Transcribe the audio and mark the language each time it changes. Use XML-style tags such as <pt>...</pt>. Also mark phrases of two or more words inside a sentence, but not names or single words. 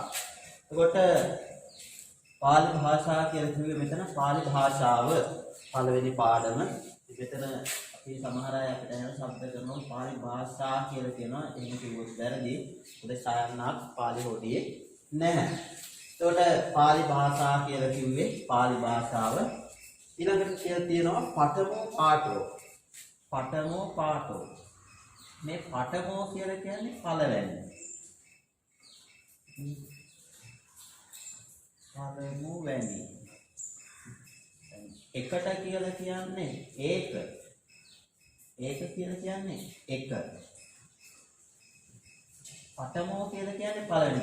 <si>එතකොට පාලි භාෂා කියලා කිව්වේ මෙතන පාලි භාෂාව පළවෙනි පාඩම. මෙතන අපි සමහර අය අපිට යන શબ્ද කරනවා පාලි භාෂා කියලා කියනවා. එහෙම කිව්වොත් වැරදි. මොකද සායනක් පාලි හොඩියේ නැහැ. එතකොට පාලි භාෂා කියලා කිව්වේ පාලි භාෂාව. ඊළඟට කියලා තියෙනවා</si> <pi>පඨමෝ පාඨෝ. පඨමෝ පාඨෝ.</pi> <si>මේ පඨමෝ කියලා කියන්නේ පළවෙනි. පළමුවැනි. එකට කියලා කියන්නේ ඒක. ඒක කියලා කියන්නේ එක. පඨමෝ කියලා කියන්නේ පළවෙනි.</si>